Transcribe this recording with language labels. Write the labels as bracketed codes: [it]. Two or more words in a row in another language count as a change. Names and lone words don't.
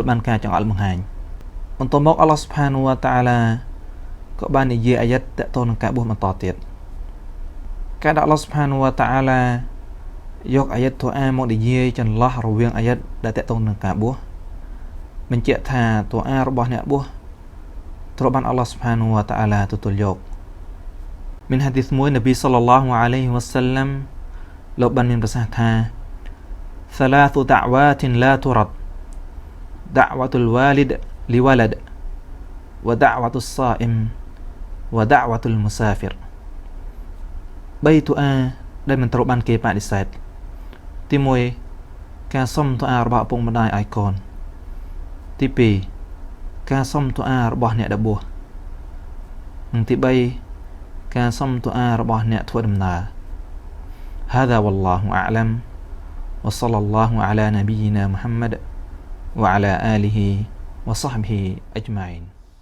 [km] បានការចង្អុលបង្ហាញបន្ទាប់មក [ar] الله سبحانه وتعالى [km] ក៏បាននិយាយអាយ៉ាតតកតនឹងការបួសបន្តទៀតការដែល [ar] الله سبحانه وتعالى [km] យកអាយ៉ាតទូអាមកនិយាយចន្លោះរវាងអាយ៉ាតដែលតកតនឹងការបួសបញ្ជាក់ថាទូអារបស់អ្នកបួសត្រូវបាន [ar] الله سبحانه وتعالى [km] ទទួលយកមានហាឌីសមួយនប៊ី [ar] صلى الله عليه وسلم [km] លោកបានមានប្រសាសន៍ថា [ar] ثلاث دعوات لا ترد دعوة الوالد لولد ودعوة الصائم ودعوة المسافر 3 [km] ទូអាដែលមិនត្រូវបានគេប ដិសេធទី1ការសុំទូអារបស់ឪពុកម្ដាយឲ្យកូនទី2ការសុំទូអារបស់អ្នកដែលបួសនិងទី3ការសុំទូអារបស់អ្នកធ្វើដំណើរ [ar] هذا والله أعلم وصلى الله على نبينا محمد وعلى آله وصحبه أجمعين